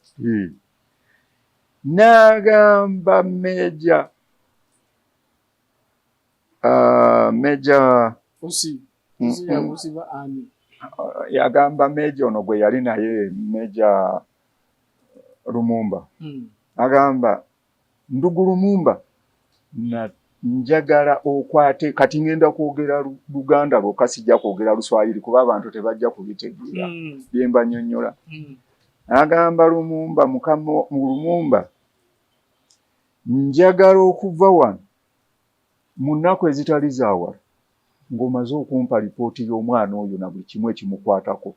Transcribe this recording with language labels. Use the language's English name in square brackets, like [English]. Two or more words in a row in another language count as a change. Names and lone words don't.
[Ganda] nagamba Meja yagamba Meja ono gwe yali naye Meja Lumumba agamba ndugu Lumumba na njagala okwate kati ngenda kwogera Luganda lwokka sijja kwogera Luswayiri kuba abantu tebajja kubitegeera byemba nnyonnyola. Agamba Lumumba mukama Lumumba njagala okuva wano mu nnaku ezitali zaawala ng'omaze okumpa lipooti y'omwana oyo na buli kimu ekimukwatako.